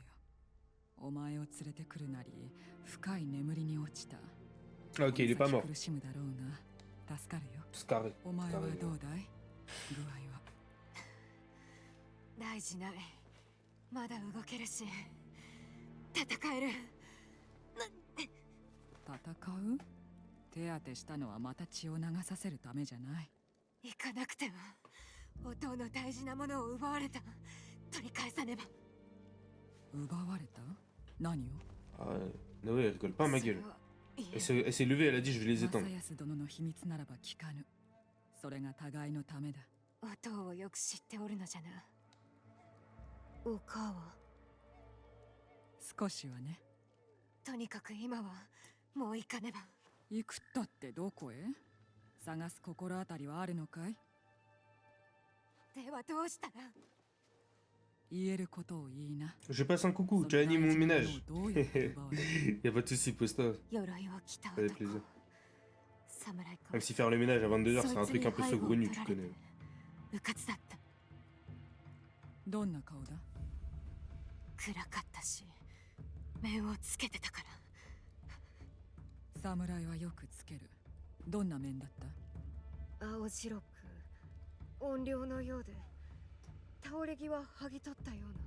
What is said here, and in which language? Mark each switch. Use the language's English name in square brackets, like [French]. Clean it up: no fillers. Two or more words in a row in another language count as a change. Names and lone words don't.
[Japanese] お前を連れてくるなり、深い眠りに落ちた。 [French] Ok, il est pas mort. [Japanese] 苦しむだろうな。助かるよ。 [French] Scarré. [Japanese] お前はどうだい？具合は。大事ない。まだ動けるし、戦える。戦う？手当てしたのはまた血を流させるためじゃない。行かなくてはお父の大事なものを奪われた。取り返さねば。奪われた？何を？ [French] Ah, Naoé, elle rigole pas à ma gueule. [Japanese] それは [French] Elle s'est levée, elle a dit je vais les [Japanese] 正 [French] éteindre. [Japanese] 康殿の秘密ならば聞かぬ。それが互いのためだ。お父をよく知っておるのじゃな。お母は少しはね。とにかく今はもう行かねば。行くったってどこへ？探す心当たりはあるのかい？ではどうしたら？言えることを言いな。 [French] Je passe un coucou, tu animes mon ménage. Y a pas de soucis, pose-toi. [Japanese] 鎧を着た [French] Avec [Japanese] 男。 [French] plaisir. [Japanese] 侍か。 [French] Même si faire le ménage à 22h, c'est un truc un peu saugrenu, tu connais. [Japanese] うかつだった。どんな顔だ？暗かったし、面をつけてたから。侍はよくつける。どんな面だった？青白く音量のようで、倒れ際剥ぎ取ったような。